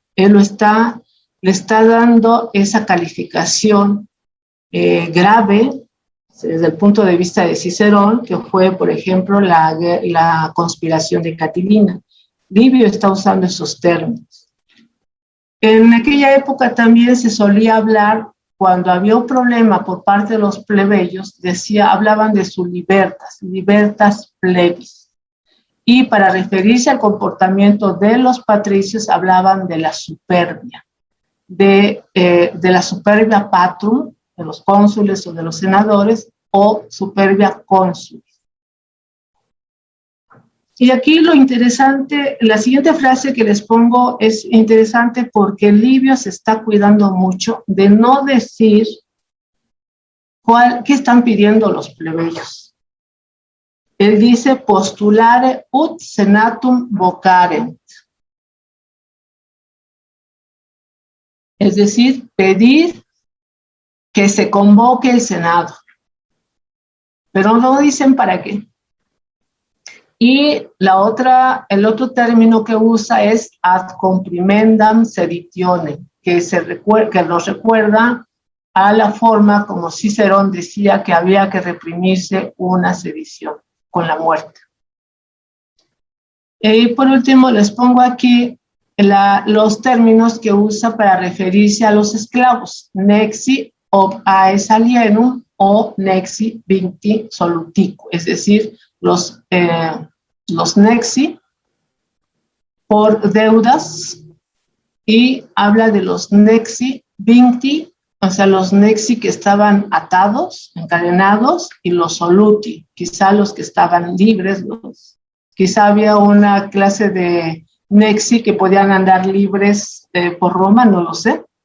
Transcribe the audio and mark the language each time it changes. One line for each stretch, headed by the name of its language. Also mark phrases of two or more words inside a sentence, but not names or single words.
Spanish: Él le está dando esa calificación grave desde el punto de vista de Cicerón, que fue, por ejemplo, la conspiración de Catilina. Livio está usando esos términos. En aquella época también se solía hablar, cuando había un problema por parte de los plebeyos, hablaban de su
Latin: libertas plebis.
Spanish: Y para referirse al comportamiento de los patricios, hablaban de la superbia, de la
Latin: superbia patrum,
Spanish: de los cónsules o de los senadores, o
Latin: superbia cónsul.
Spanish: Y aquí lo interesante, la siguiente frase que les pongo es interesante porque Livio se está cuidando mucho de no decir qué están pidiendo los plebeyos. Él dice
Latin: postulare ut senatum vocarent.
Spanish: Es decir, pedir que se convoque el Senado. Pero no dicen para qué. Y el otro término que usa es
Latin: ad comprimendam seditione,
Spanish: que nos recuerda a la forma como Cicerón decía que había que reprimirse una sedición con la muerte. Y por último les pongo aquí los términos que usa para referirse a los esclavos: nexi
Latin: ob aes alienum o nexi vincti solutico,
Spanish: es decir, los nexi por deudas, y habla de los
Latin: nexi vincti,
Spanish: o sea, los nexi que estaban atados, encadenados, y los soluti, quizá los que estaban libres, quizá había una clase de nexi que podían andar libres por Roma, no lo sé.